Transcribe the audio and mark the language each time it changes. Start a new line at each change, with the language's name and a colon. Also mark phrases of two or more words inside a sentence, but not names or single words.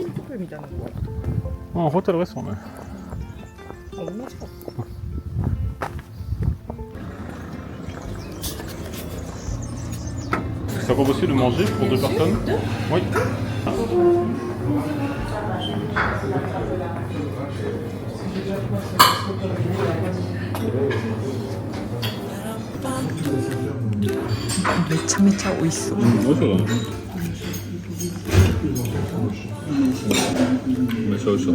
Japanese: ルみたいなのがあ、ホテルですもんね。同じか。
French: Ça va aussi le manger pour 2 personnes? Oui.
Japanese: めちゃめちゃ美味しそう。美味しそうだね。めっちゃ美味しそう。